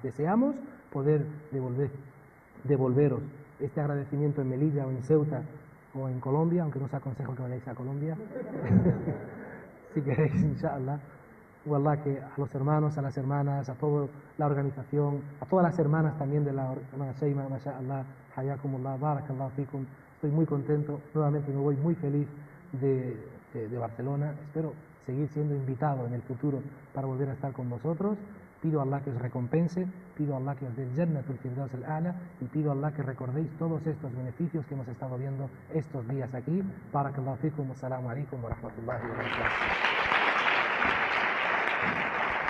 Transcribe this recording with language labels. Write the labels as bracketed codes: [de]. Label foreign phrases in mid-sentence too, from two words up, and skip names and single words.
[es] Deseamos poder devolveros este agradecimiento en Melilla o en Ceuta o en Colombia, aunque no os aconsejo que vayáis a Colombia. Si queréis, inshallah. Wallah, que a los hermanos, a las hermanas, a toda la organización, a todas las hermanas también de la hermana Sheima, [ar] ما شاء الله، حياكم الله، بارك الله فيكم. [es] Estoy muy contento, nuevamente me voy muy feliz de Barcelona. Espero seguir siendo invitado en el futuro para volver a estar con vosotros. Pido a Allah que os recompense, pido a Allah que os dé el [ar] جنة الفردوس الأعلى [es] y pido a Allah que recordéis todos estos beneficios que hemos estado viendo estos días aquí. [ar] بارك الله فيكم، السلام عليكم ورحمة الله وبركاته.